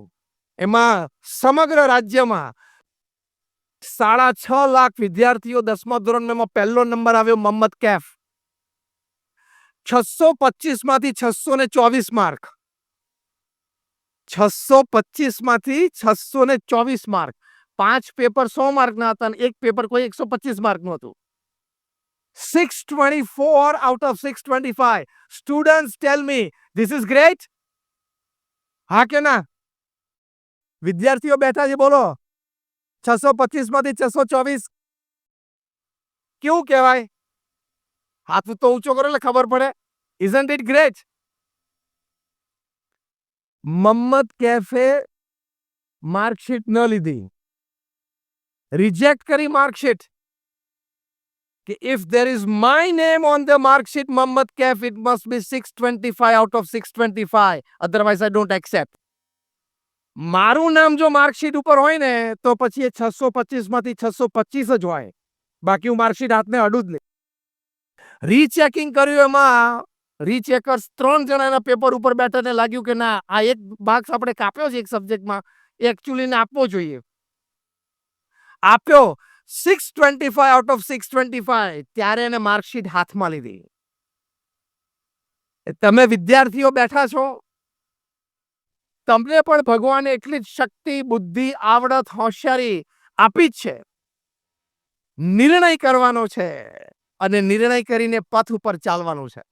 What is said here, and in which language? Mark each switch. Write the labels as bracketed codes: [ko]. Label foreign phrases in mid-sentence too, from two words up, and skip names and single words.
[gu] એમાં સમગ્ર રાજ્યમાં 6.5 લાખ વિદ્યાર્થીઓ 10મા ધોરણમાં પહેલો નંબર આવ્યો મોહમ્મદ કૈફ. 625 માંથી 624 માર્ક. 625 માંથી 624 માર્ક. 5 પેપર 100 માર્કના હતા અને એક પેપર કોઈ 125 માર્કનું હતું. [en] 624 out of 625. Students tell me, this is great? [gu] હા કે ના? વિદ્યાર્થીઓ બેઠા છે બોલો. 625 માંથી 624 કેવું કહેવાય? હાથ તો ઊંચો કરો એટલે ખબર પડે. [en] Isn't it great? [gu] મોહમ્મદ કૈફે માર્કશીટ ન લીધી, રિજેક્ટ કરી માર્કશીટ કે [en] if there is my name on the mark sheet Mohammad Kaif it must be 625 out of 625 otherwise I don't accept. [gu] મારું નામ જો માર્કશીટ ઉપર હોય ને તો પછી એ 625 માંથી 625 જ હોય. બાકી હું માર્કશીટ હાથને અડું જ નહીં. રીચેકિંગ કર્યું એમાં રીચેકર્સ 3 જણાના પેપર ઉપર બેઠાને લાગ્યું કે ના આ એક માર્ક્સ આપણે કાપ્યો છે એક સબ્જેક્ટમાં એકચ્યુઅલી આપવો જોઈએ. આપ્યો 625 [en] out of [gu] 625. ત્યારે એને માર્કશીટ હાથમાં લીધી. તમે વિદ્યાર્થીઓ બેઠા છો, તમને પણ ભગવાને એટલી જ શક્તિ, બુદ્ધિ, આવડત, હોશિયારી આપી જ છે. નિર્ણય કરવાનો છે અને નિર્ણય કરીને પથ ઉપર ચાલવાનું છે.